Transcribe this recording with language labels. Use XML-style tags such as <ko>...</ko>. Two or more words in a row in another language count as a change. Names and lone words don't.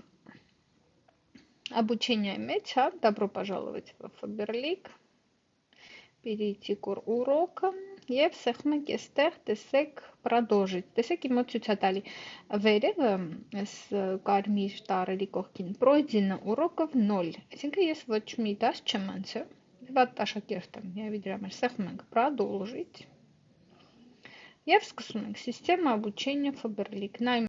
<ru>Обучение меча. Добро пожаловать в Faberlic. Перейти к урокам.</ru> <hy>Եվ սեղմ ենք այստեղ, տեսեք, продолжить։ Տեսեք, իմ մոտ ցույց է տալի վերևը, այս կարմիր տառերի կողքին,</hy> <ru>пройдено уроков 0։</ru> <hy>Այսինքն ես ոչ մի դաս չեմ անցել։ Վատ աշակերտ եմ, եւ դրա համար սեղմ ենք продолжить։ Եվ սկսում ենք</hy> <ru>система обучения Faberlic։</ru>